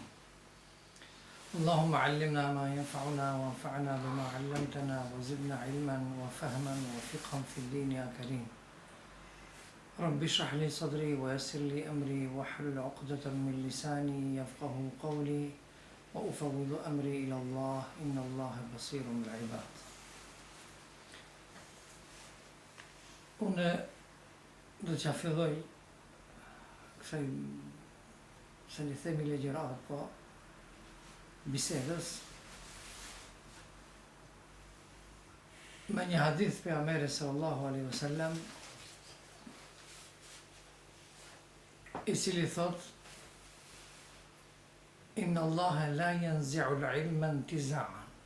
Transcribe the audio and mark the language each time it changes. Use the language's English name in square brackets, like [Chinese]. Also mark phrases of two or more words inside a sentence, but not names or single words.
[Arabic] اللهم علمنا ما ينفعنا وانفعنا بما علمتنا وزدنا علما وفهما وفقها في الدين يا كريم. رب اشرح لي صدري ويسر لي أمري واحلل عقدة من لساني يفقه قولي وأفوض أمري إلى الله إن الله بصير بالعباد. [Albanian] Unë do t'ja filloj kësaj se një themi legjerat, po bisedës me një hadith për Pejgamberit [Arabic] صلى الله عليه وسلم [Albanian] i cili thot [Arabic] إن الله لا ينزع العلم انتزاعا.